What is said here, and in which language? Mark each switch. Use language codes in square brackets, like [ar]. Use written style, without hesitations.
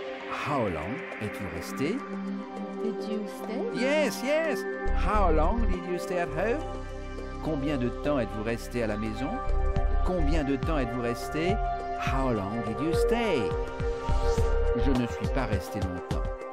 [en] How long [fr] êtes-vous resté? [en] Did you stay? Yes, yes. How long did you stay at home? [fr] Combien de temps êtes-vous resté à la maison? Combien de temps êtes-vous resté? [en] How long did you stay? [fr] Je ne suis pas resté longtemps.